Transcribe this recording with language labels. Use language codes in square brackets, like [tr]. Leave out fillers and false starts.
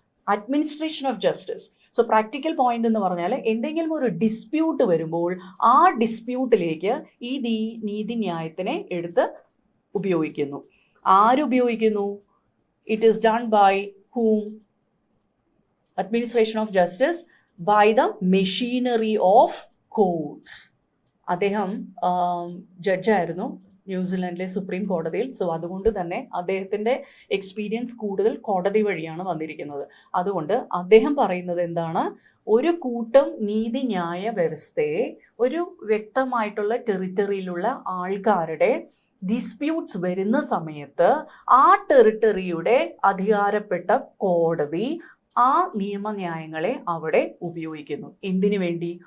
[ml] Administration of justice. So practical point എന്ന് പറഞ്ഞാൽ എന്തെങ്കിലും ഒരു ഡിസ്പ്യൂട്ട് വരുമ്പോൾ ആ ഡിസ്പ്യൂട്ടിലേക്ക് ഈ നീതിന്യായത്തിനെ എടുത്ത് ഉപയോഗിക്കുന്നു. ആരുപയോഗിക്കുന്നു? [en] It is done by whom? Administration of justice by the machinery of courts. [ml] അദ്ദേഹം ജഡ്ജായിരുന്നു ന്യൂസിലൻഡിലെ സുപ്രീം കോടതിയിൽ. സോ അതുകൊണ്ട് തന്നെ അദ്ദേഹത്തിൻ്റെ എക്സ്പീരിയൻസ് കൂടുതൽ കോടതി വഴിയാണ് വന്നിരിക്കുന്നത്. അതുകൊണ്ട് അദ്ദേഹം പറയുന്നത് എന്താണ്? ഒരു കൂട്ടം നീതിന്യായ വ്യവസ്ഥയെ ഒരു വ്യക്തമായിട്ടുള്ള ടെറിറ്ററിയിലുള്ള ആൾക്കാരുടെ ഡിസ്പ്യൂട്ട്സ് വരുന്ന സമയത്ത് ആ ടെറിട്ടറിയുടെ അധികാരപ്പെട്ട കോടതി ആ നിയമന്യായങ്ങളെ അവിടെ ഉപയോഗിക്കുന്നു. എന്തിനു വേണ്ടി?